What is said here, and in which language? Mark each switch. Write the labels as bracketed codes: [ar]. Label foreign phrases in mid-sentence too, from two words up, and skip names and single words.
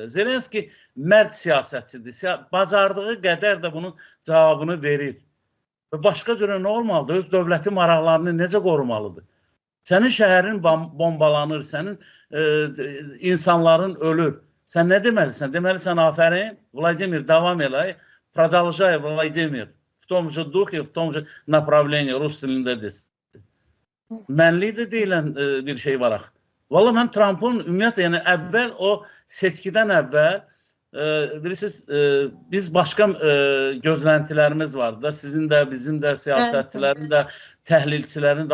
[az] Zelenski mərd siyasətçidir, bacardığı qədər də bunun cavabını verir. Və başqa cürə nə olmalıdır? Öz dövləti maraqlarını necə qorumalıdır? Sənin şəhərin bombalanır, sənin insanların ölür. Sən nə deməlisən? Deməlisən, afərin, Vladimir, davam elə, [ru] продолжай, Vladimir, в том же духе, в том же направлении, [az] rus dilində desin. Mənlik də deyilən bir şey var axı. Valla mən Trump'ın ümumiyyətlə, yəni əvvəl o seçkidən əvvəl, bilirsiniz, biz başqa gözləntilərimiz vardı da, sizin də, bizim də, siyasətçilərin də, təhlilçilərin də.